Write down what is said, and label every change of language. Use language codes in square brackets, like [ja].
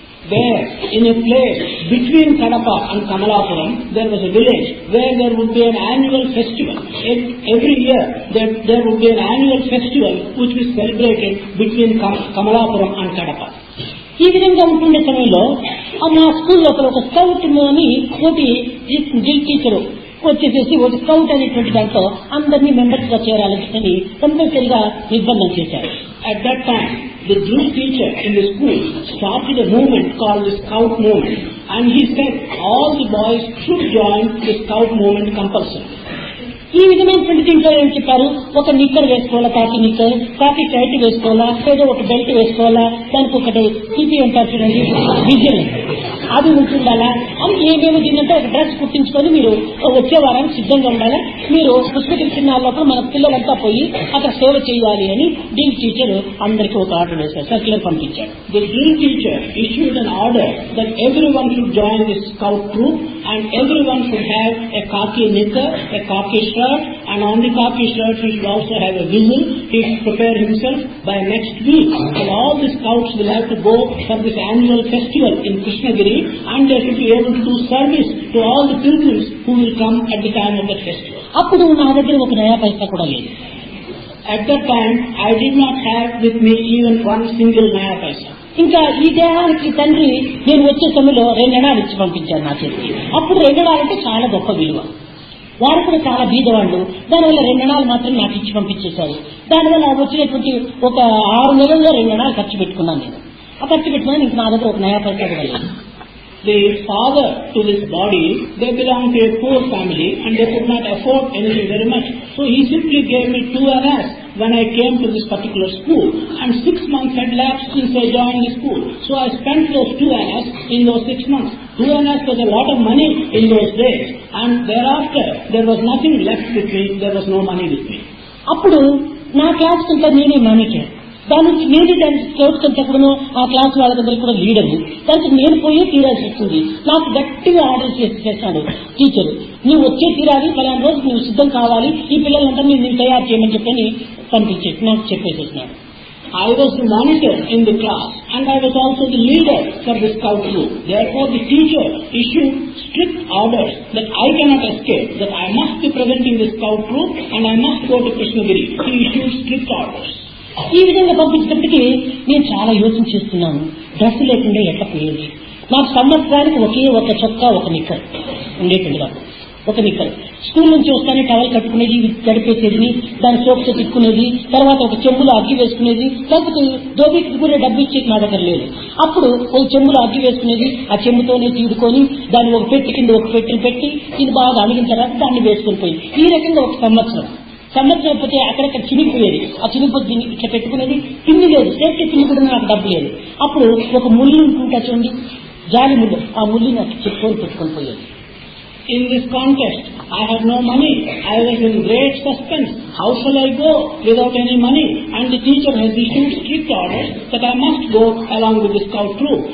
[en] There, in a place between Kadapa and Kamalapuram, there was a village where there would be an annual festival. Every year, there would be an annual festival which was celebrated between Kamalapuram and Kadapa. [te] ఈ విధంగా ఉంటుండే సమయంలో మా school లోపల ఒక scout అని ఒకటి drill teacher వచ్చేసేసి ఒక స్కౌట్ అనేటువంటి దాంట్లో అందరినీ మెంబర్స్ గా చేరాలని కంపల్సరీగా నిర్బంధం చేశారు. [en] At that time, the drill teacher in the school started a movement called the Scout Movement, and he said all the boys should join the Scout Movement compulsory. [te] ఈ విధమైనటువంటి దీంట్లో ఏం చెప్పారు, ఒక నిక్కర్ వేసుకోవాలా, కాకి షర్ట్ వేసుకోవాలా, ఏదో ఒక బెల్ట్ వేసుకోవాలా, దానికి ఒకటి టీపీ అంటారు చూడండి, విజన్ అది ఉంటుండాలా అని ఏమేమి దీనంటే ఒక డ్రెస్ కుట్టించుకొని మీరు వచ్చే వారానికి సిద్ధంగా ఉండాలా, మీరు పుష్పగిరి చిన్నాళ్ళప్పుడు మన పిల్లలంతా పోయి అక్కడ సేవ చేయాలి అని డ్రిల్ టీచర్ అందరికీ ఒక ఆర్డర్ వేశారు, సర్క్యులర్ పంపించారు. [en] The drill teacher issued an order that everyone should join this scout troop and everyone should have a khaki knicker, a khaki shirt, and on the khaki shirt he should also have a whistle. He should prepare himself by next week. And all the scouts will have to go for this annual festival in Krishnagiri and they should be able to do service to all the pilgrims who will come at the time of that festival. [te] అప్పుడు నా దగ్గర ఒక నయా పైసా కూడా లేదు. [en] At that time, I did not have with me even one single naya paisa. [te] ఇంకా ఈ దేహానికి తండ్రి నేను వచ్చే సమయంలో 2 అణాలు ఇచ్చి పంపించాను నా చేతికి. అప్పుడు 2 అణాలంటే చాలా గొప్ప విలువ. వారు కూడా చాలా బీదవాళ్ళు, దానివల్ల 2 అణాలు మాత్రం నాకు ఇచ్చి పంపించేశారు. దానివల్ల వచ్చినటువంటి ఒక 6 నెలల్లో 2 అణాలు ఖర్చు పెట్టుకున్నాను నేను. ఆ ఖర్చు పెట్టుకున్నాను, ఇంక నా దగ్గర ఒక నయా పైసా కూడా లేదు. [en] The father to this body, they belong to a poor family and they could not afford anything very much. So he simply gave me 2 annas when I came to this particular school, and 6 months had lapsed since I joined the school. So I spent those 2 annas in those 6 months. 2 annas was a lot of money in those days, and thereafter there was nothing left with me, there was no money with me. [te] అప్పుడు నా class కంటే నేనే manager, దానికి నేను దాని scouts అంతా కూడా ఆ క్లాస్ వాళ్ళ దగ్గర కూడా లీడరు, దానికి నేను పోయి తీరాల్సి వస్తుంది. నాకు గట్టిగా ఆర్డర్ చేశాడు టీచర్, నువ్వు వచ్చే తీరాలి, పలానా రోజు నువ్వు సిద్ధం కావాలి, ఈ పిల్లలంతా నేను తయారు చేయమని చెప్పని పంపించేసి నాకు చెప్పేసేసినాడు. [en] I was the monitor in the class and I was also the leader for the scout troop. Therefore the teacher issued strict orders that I cannot escape, that I must be present in the scout troop and I must go to Krishnagiri. He issued strict orders. [te] ఈ విధంగా పంపించినప్పటికీ నేను చాలా యోచన చేస్తున్నాను, dress లేకుండా ఎట్లా పోయేది. నాకు సంవత్సరానికి ఒకే ఒక చొక్కా, ఒక నిక్కర్ ఉండేటువంటి, నాకు ఒక నిక్కర్. స్కూల్ నుంచి వస్తానే టవల్ కట్టుకునేది, గడిపేసేది, దాని సోప్తో తిక్కునేది, తర్వాత ఒక చెంబులో అగ్గి వేసుకునేది, లేకపోతే దోబికి కూడా డబ్బు ఇచ్చేది నా దగ్గర లేదు. అప్పుడు ఒక చెంబులో అగ్గి వేసుకునేది, ఆ చెంబుతోనే తీడుకొని దాన్ని ఒక పెట్టి కింద ఒక పెట్టిని పెట్టి ఇది బాగా అణిగిన తర్వాత దాన్ని వేసుకొని పోయి ఈ రకంగా ఒక సంవత్సరం పోతే అక్కడక్కడ చినిగిపోయేది. ఆ చినిగిపోతే ఇట్లా పెట్టుకునేది, తిండి లేదు, సేఫ్టీ తిండి కూడా నాకు డబ్బు లేదు. అప్పుడు ఒక ముళ్ళు ఉంటుంటా చూడండి, జాలి ముళ్ళు, ఆ ముళ్ళు నాకు చెప్పుకొని పెట్టుకొని పోయేది. [en] In this contest, I had no money. I was in great suspense. How shall I go without any money? And the teacher has issued strict orders that I must go along with the scout troop.